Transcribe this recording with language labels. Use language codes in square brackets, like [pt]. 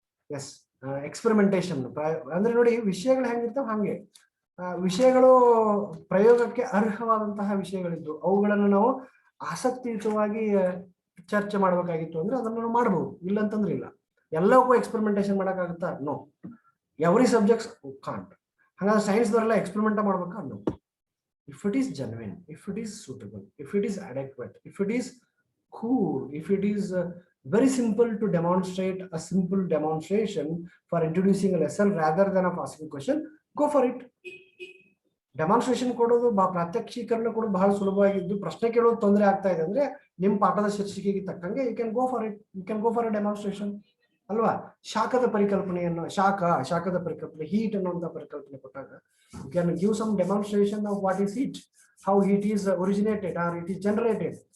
[kn] S, experimentation ಅಂದ್ರೆ ನೋಡಿ, ವಿಷಯಗಳು ಹೆಂಗಿರ್ತಾವ ಹಂಗೆ ವಿಷಯಗಳು ಪ್ರಯೋಗಕ್ಕೆ ಅರ್ಹವಾದಂತಹ ವಿಷಯಗಳಿದ್ದು ಅವುಗಳನ್ನು ನಾವು ಆಸಕ್ತಿಯುತವಾಗಿ ಚರ್ಚೆ ಮಾಡಬೇಕಾಗಿತ್ತು ಅಂದ್ರೆ ಅದನ್ನು ನಾವು ಮಾಡಬಹುದು, ಇಲ್ಲ ಅಂತಂದ್ರೆ ಇಲ್ಲ. ಎಲ್ಲವಕ್ಕೂ experimentation ಮಾಡಕ್ಕಾಗುತ್ತಾ? [en] No. Every subjects can't. [kn] ಹಾಗಾದ್ರೆ ಸೈನ್ಸ್ ದವರೆಲ್ಲ ಎಕ್ಸ್ಪೆರಿಮೆಂಟ್ ಮಾಡ್ಬೇಕಾ? [en] No. If it is genuine, if it is suitable, if it is adequate, if it is cool, if it is very simple to demonstrate a simple demonstration for introducing a lesson rather than of asking question, go for it. [kn] Demonstration ಕೊಡೋದು ಪ್ರಾತ್ಯಕ್ಷೀಕರಣ ಕೊಡೋದು ಬಹಳ ಸುಲಭವಾಗಿದ್ದು ಪ್ರಶ್ನೆ ಕೇಳೋದು ತೊಂದರೆ ಆಗ್ತಾ ಇದೆ ಅಂದ್ರೆ ನಿಮ್ಮ ಪಾಠದ ಶೀರ್ಷಿಕೆಗೆ ತಕ್ಕಂಗೆ [en] you can go for it, you can go for a demonstration [kn] ಅಲ್ವಾ. ಶಾಖದ ಪರಿಕಲ್ಪನೆಯನ್ನು ಶಾಖದ ಪರಿಕಲ್ಪನೆ, ಹೀಟ್ ಅನ್ನುವಂಥ ಪರಿಕಲ್ಪನೆ ಕೊಟ್ಟಾಗ [en] You can give some demonstration of what is heat, how heat is originated or it is generated.